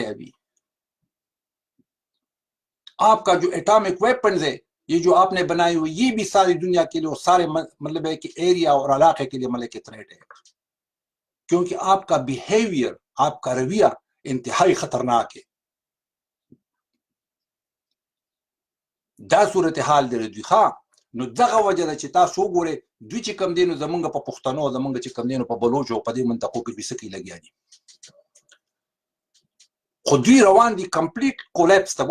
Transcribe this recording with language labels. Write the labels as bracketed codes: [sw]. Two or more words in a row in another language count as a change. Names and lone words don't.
[ur] ابھی آپ کا جو [en] atomic weapons [ur] ہے یہ جو آپ نے بنائے ہوئے، یہ بھی ساری دنیا کے لیے اور سارے مطلب ہے کہ ایریا اور علاقے کے لیے ملک تھریٹ ہے، کیونکہ آپ کا بیہیویئر، آپ کا رویہ انتہائی خطرناک ہے. [ps] دا صورتحال دی دوی ښه نو دغه وجه ده چې تاسو وګورئ دوی چې کوم دی نو زمونږ په پښتنو، زمونږ چې کوم دی نو په بلوچو او په دې منطقو کې دوی څه کوي لګیا دي، خو دوی روان دي [en] complete collapse [ps] ته.